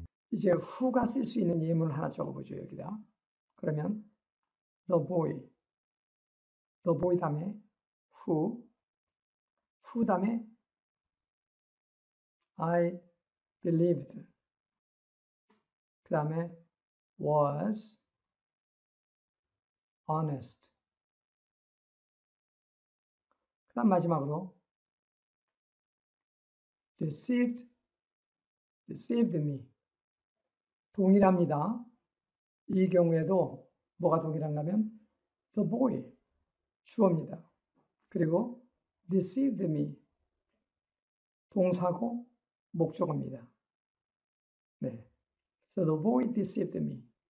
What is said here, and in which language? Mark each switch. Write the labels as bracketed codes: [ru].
[ko] 이제 who가 쓸 수 있는 예문을 하나 적어보죠. 여기다. 그러면 [en] the boy [ko] 다음에 [en] who [ko] 다음에 [en] I believed, [ko] 그 다음에 [en] was honest, [ko] 그 다음 마지막으로 [en] deceived me. [ko] 동일합니다. 이 경우에도 뭐가 동일한가 하면 [en] the boy, [ko] 주어입니다. 그리고 [en] deceived me, [ko] 동사고 목적어입니다. 네. [en] So the boy deceived me.